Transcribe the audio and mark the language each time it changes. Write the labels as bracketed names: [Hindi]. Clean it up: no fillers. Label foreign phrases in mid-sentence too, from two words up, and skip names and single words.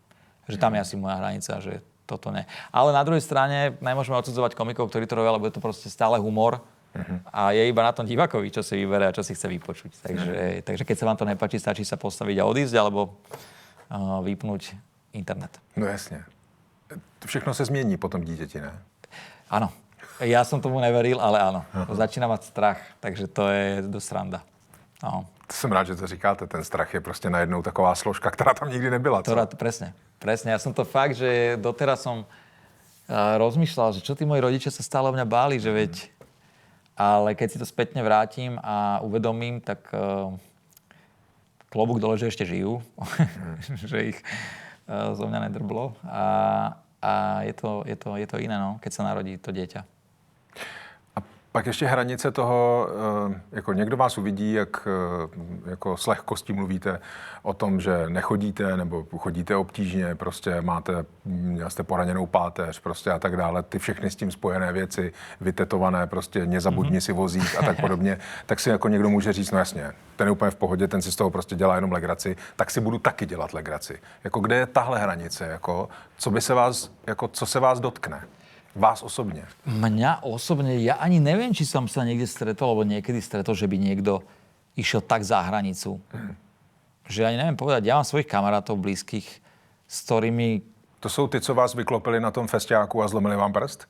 [Slovak] Že tam je asi moja hranica, že toto ne. Ale na druhej strane nemôžeme odsudzovať komikov, ktorí to robia, lebo je to proste stále humor. A je iba na tom divákovi, čo si vybere a čo si chce vypočuť. Takže keď sa vám to nepáči, stačí sa postaviť a odísť, alebo vypnúť internet. [Czech] No jasně. Všechno se změní po tom dítěti, ne? [Slovak] Áno. Ja som tomu neveril, ale áno. Začína mať strach, takže to je dosť sranda. No. [Czech] Jsem rád, že to říkáte. Ten strach je prostě najednou taková složka, která tam nikdy nebyla. Co? [Slovak] Presne. Ja som to fakt, že doteraz som rozmýšľal, že čo tí moji rodičia sa stále o mňa báli, že veď. Ale keď si to spätne vrátim a uvedomím, tak klobúk dole, že ešte žijú, že ich zo mňa nedrblo. A je to iné, no, keď sa narodí to dieťa. [Czech] A pak ještě hranice toho, jako někdo vás uvidí, jak jako s lehkostí mluvíte o tom, že nechodíte nebo chodíte obtížně, prostě jste poraněnou páteř prostě a tak dále, ty všechny s tím spojené věci, vytetované, prostě [Slovak] nezabudni si vozík [Czech] a tak podobně, tak si jako někdo může říct, no jasně, ten je úplně v pohodě, ten si z toho prostě dělá jenom legraci, tak si budu taky dělat legraci. Jako kde je tahle hranice, jako co se vás dotkne? [Slovak] Vás osobne? Mňa osobne, ja ani neviem, či som sa niekde stretol, alebo niekedy stretol, že by niekto išiel tak za hranicu. Že ani neviem povedať, ja mám svojich kamarátov blízkych, s ktorými... [Czech] To sú tí, co vás vyklopili na tom festiáku a zlomili vám prst?